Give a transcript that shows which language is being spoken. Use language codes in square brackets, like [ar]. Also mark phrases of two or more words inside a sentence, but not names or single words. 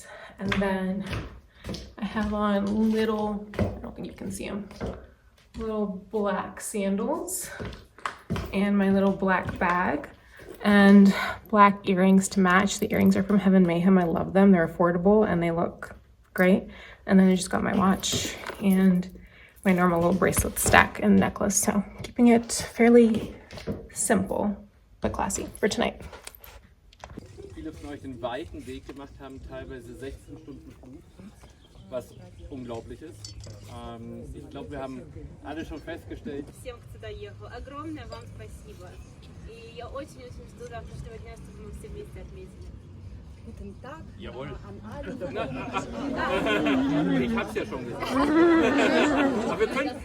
[en] And then I have on little, I don't think you can see them, little black sandals and my little black bag and black earrings to match. The earrings are from Heaven Mayhem. I love them. They're affordable and they look great. And then I just got my watch and my normal little bracelet stack and necklace. So keeping it fairly simple but classy for tonight. [de] Viele von euch den weiten Weg gemacht haben, teilweise 16 Stunden Flug. was unglaublich ist. Ich glaube, wir haben alle schon festgestellt. [ru] Всем, кто доехал. Огромное вам спасибо. И я очень-очень жду завтрашнего дня, чтобы мы все вместе отметили. [de] Jawohl. Ich hab's ja schon gesagt. Aber wir können.